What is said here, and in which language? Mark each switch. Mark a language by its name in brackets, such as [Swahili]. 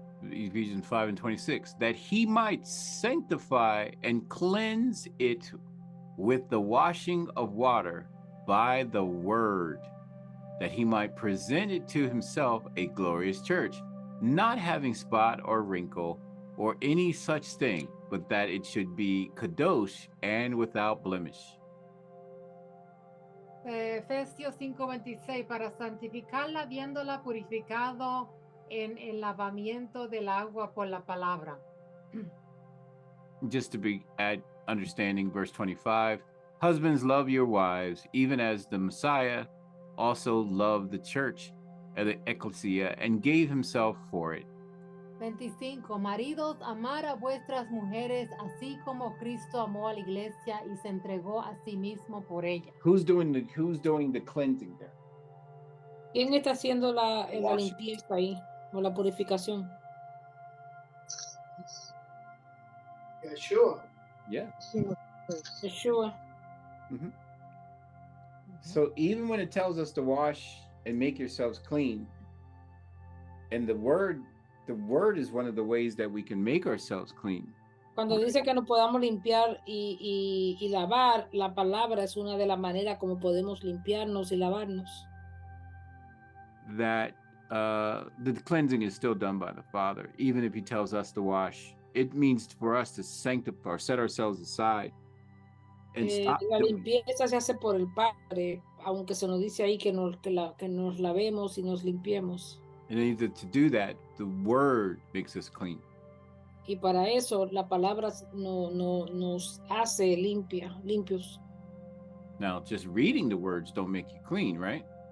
[English] Ephesians 5:26, that he might sanctify and cleanse it with the washing of water by the word, that he might present it to himself a glorious church, not having spot or wrinkle or any such thing, but that it should be kadosh and without blemish. [Spanish] Efesios 5:26, para santificarla habiéndola purificado en el lavamiento del agua por la palabra. [English] Just to be understanding verse 25, husbands, love your wives, even as the Messiah also loved the church, the ecclesia, and gave himself for it. 25. [Spanish] Maridos, amar a vuestras mujeres, así como Cristo amó a la iglesia y se entregó a sí mismo por ella. [English] Who's doing the cleansing there? [Spanish] ¿Quién está haciendo la limpieza ahí o la purificación? [English] Yeshua. Yeah. Yeshua. So even when it tells us to wash and make yourselves clean, and the word is one of the ways that we can make ourselves clean. [Spanish] Cuando dice que nos podamos limpiar y lavar, la palabra es una de las maneras como podemos limpiarnos y lavarnos. [English] That the cleansing is still done by the Father, even if he tells us to wash. It means for us to sanctify or set ourselves aside and stop. [Spanish] La limpieza se hace por el Padre, aunque se nos dice ahí que nos lavemos y nos limpiemos. [English] And either to do that, the word makes us clean. [Spanish] Y para eso la palabra nos hace limpios. [English] Now, just reading the words don't make you clean, right?